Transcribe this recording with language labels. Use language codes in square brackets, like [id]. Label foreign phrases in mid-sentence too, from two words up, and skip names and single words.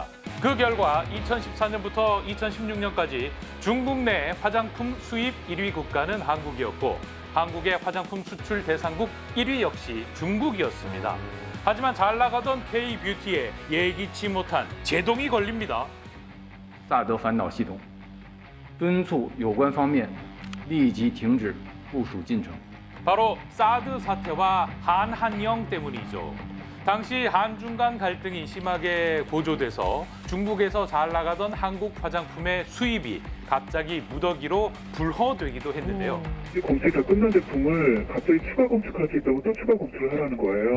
[ko] 그 결과 2014년부터 2016년까지 중국 내 화장품 수입 1위 국가는 한국이었고 한국의 화장품 수출 대상국 1위 역시 중국이었습니다. 하지만 잘 나가던 K-뷰티에 예기치 못한 제동이 걸립니다. [zh] 萨德反导系统，敦促有关方面立即停止部署进程。 [ko] 바로 사드 사태와 한한령 때문이죠. 당시 한중 간 갈등이 심하게 고조돼서 중국에서 잘 나가던 한국 화장품의 수입이 갑자기 무더기로 불허되기도 했는데요. 검출이 다 끝난 제품을 갑자기 추가 검출할 수 있다고 또 추가 검출을 하라는 거예요.